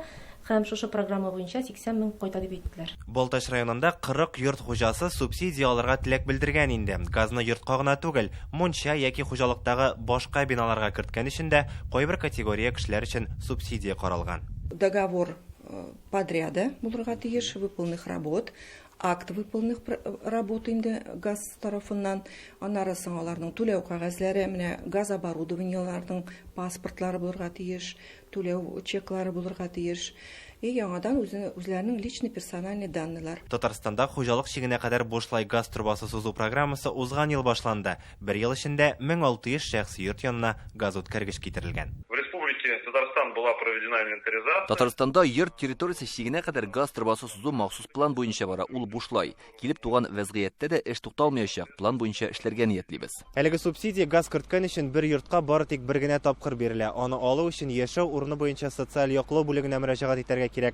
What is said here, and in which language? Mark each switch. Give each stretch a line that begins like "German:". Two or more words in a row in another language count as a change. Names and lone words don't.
Tatar: Һәм шушы программа буенча 80 мең кайта дип әйттеләр. Балтач районында 40 йорт хуҗасы субсидия алырга теләк белдергән инде. Газны йортка гына түгел, мунча яки хуҗалыктагы башка биналарга керткән өчен дә кайбер категория кешеләр өчен субсидия каралган.
Russian: Договор подряда
Tatar: булырга тиеш,
Russian: выполненных работ, акт выполненных работ
Tatar: инде газ тарафыннан, аннары соң аларның түләү кагазьләре, менә газ оборудованиеларның паспортлары булырга тиеш, түләү чеклары булырга тиеш. Яңадан үзләренең
Russian: личный персональный
Tatar: данныйлар. Татарстанда хуҗалык чигенә кадәр бушлай газ трубасы сузу программасы узган ел башланды. Бер ел эчендә 1600 шәхси йорт янына газ үткәргеч китерелгән.
Russian: Татарстан была проведена инвентаризация.
Tatar: Татарстанда йорт территориясе чигенә кадәр газ трубасы сузу махсус план буенча бара. Ул бушлай. Килеп туган вәзгыятьтә дә эш тукталмаячак. План буенча эшләргә ниятлибез. Әлеге субсидия газ керткән өчен бер йортка бары тик бер генә тапкыр бирелә. Аны алу өчен яшәү урыны буенча социаль яклау бүлегенә мөрәҗәгать итәргә кирәк.